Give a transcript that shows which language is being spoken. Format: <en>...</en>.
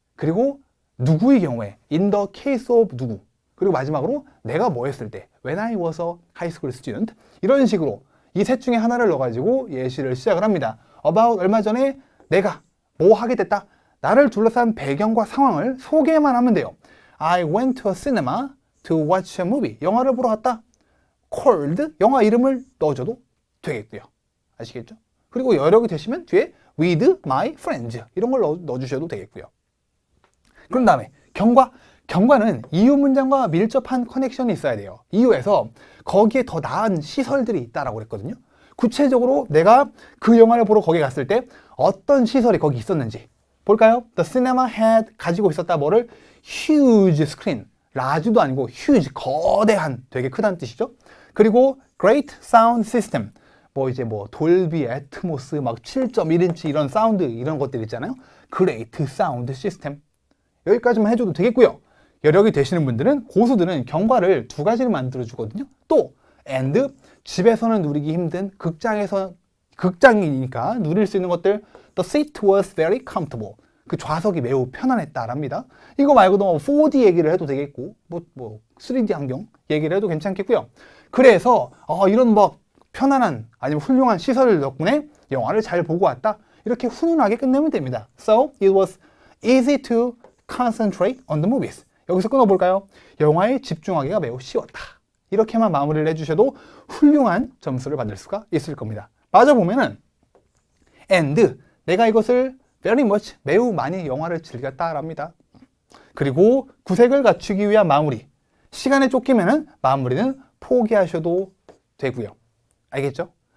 <ko>그리고 누구의 경우에</ko> <en>in the case of</en> <ko>누구. 그리고 마지막으로 내가 뭐 했을 때</ko> <en>when I was a high school student</en> <ko>이런 식으로 이 셋 중에 하나를 넣어가지고 예시를 시작을 합니다. about 얼마 전에 내가 뭐 하게 됐다. 나를 둘러싼 배경과 상황을 소개만 하면 돼요.</ko> <en>I went to a cinema to watch a movie.</en> <ko>영화를 보러 갔다. called 영화 이름을 넣어줘도 되겠고요. 아시겠죠? 그리고 여력이 되시면 뒤에</ko> <en>with my friends</en> <ko>이런 걸 넣어주셔도 되겠고요. 그런 다음에 경과는 이유 문장과 밀접한 커넥션이 있어야 돼요. 이유에서 거기에 더 나은 시설들이 있다라고 그랬거든요. 구체적으로 내가 그 영화를 보러 거기 갔을 때 어떤 시설이 거기 있었는지 볼까요?</ko> <en>The cinema had</en> <ko>가지고 있었다 뭐를?</ko> <en>huge screen.</en> <ko>라지도 아니고 huge, 거대한, 되게 크다는 뜻이죠. 그리고</ko> <en>great sound system.</en> <ko>이제 돌비, 애트모스, 막 7.1인치 이런 사운드 이런 것들 있잖아요.</ko> <en>great sound system.</en> <ko>여기까지만 해줘도 되겠고요. 여력이 되시는 분들은, 고수들은 경과를 2가지를 만들어 주거든요. 또 and 집에서는 누리기 힘든 극장이니까 누릴 수 있는 것들.</ko> <en>The seat was very comfortable.</en> <ko>그 좌석이 매우 편안했다랍니다. 이거 말고도 4D 얘기를 해도 되겠고 3D 환경 얘기를 해도 괜찮겠고요. 그래서 이런 편안한 아니면 훌륭한 시설 덕분에 영화를 잘 보고 왔다. 이렇게 훈훈하게 끝내면 됩니다.</ko> <en>So it was easy to concentrate on the movies.</en> <ko>여기서 끊어볼까요? 영화에 집중하기가 매우 쉬웠다. 이렇게만 마무리를 해주셔도 훌륭한 점수를 받을 수가 있을 겁니다. 맞아보면은 and 내가 이것을</ko> <en>very much</en> <ko>매우 많이 영화를 즐겼다랍니다. 그리고 구색을 갖추기 위한 마무리. 시간에 쫓기면은 마무리는 포기하셔도 되고요. 알겠죠?</ko>